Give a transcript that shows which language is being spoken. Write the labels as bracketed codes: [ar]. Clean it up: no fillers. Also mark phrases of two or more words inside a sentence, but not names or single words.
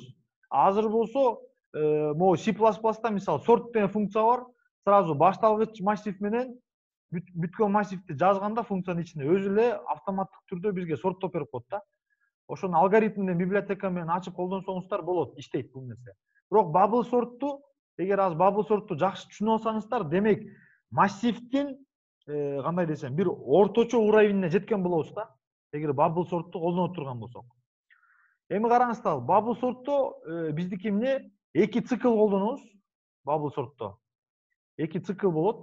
[ky] Азыр болсо могу C++да мисалы sort деген функция бар. Сразу башталгыч массив менен бүткөн массивди жазганда функциянын ичинде өзү эле автоматтык түрдө бизге сорттоп берип коет да. Ошону алгоритмден библиотека менен ачып колдонсоңуздар болот, иштейт бул нерсе. Бирок [en] bubble sort'tu, [ky] эгер азыр [en] bubble sort'tu [ky] жакшы түшүнүп алсаңыздар, демек массивдин кандай десем, бир орточо уровенине жеткен болобуз да. Эгер [en] bubble sort'tu [ky] колдонуп турган болсок. Эми караңыздар, [en] bubble sort'то [ky] биздики эмне? 2 цикл колдонобуз. [en] Bubble sort'то [ky] 2 цикл болот.